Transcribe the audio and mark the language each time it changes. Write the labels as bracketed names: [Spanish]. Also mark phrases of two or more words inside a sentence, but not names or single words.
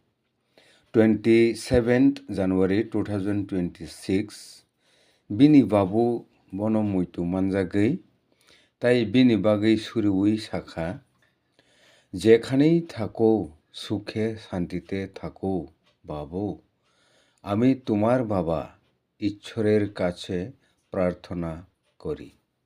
[Bangla] 27 January 2026 [Kok Borok] बिनि बाबु बनो मुइतु मानजागै ताई बिनि बागै सुरुई साखा [Bangla] जेखानेই থাকো সুখে শান্তিতে থাকো বাবু আমি তোমার বাবা ঈশ্বরের কাছে প্রার্থনা করি।